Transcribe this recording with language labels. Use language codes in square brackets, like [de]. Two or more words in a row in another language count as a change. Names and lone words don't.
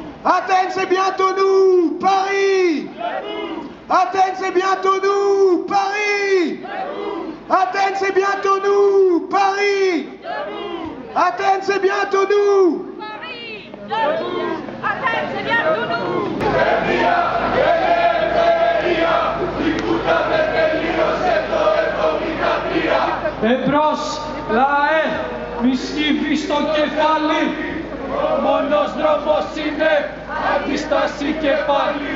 [fr] Athènes, c'est bientôt nous. Paris, debout. Athènes, c'est bientôt nous. Paris, debout. Athènes, c'est bientôt nous. Paris, debout. Athènes, c'est bientôt nous. Paris, debout. Athènes, c'est bientôt nous. [el] Εμπρός, λαέ, μη σκύβει στο κεφάλι. Μόνος δρόμος είναι αντίσταση και πάλι.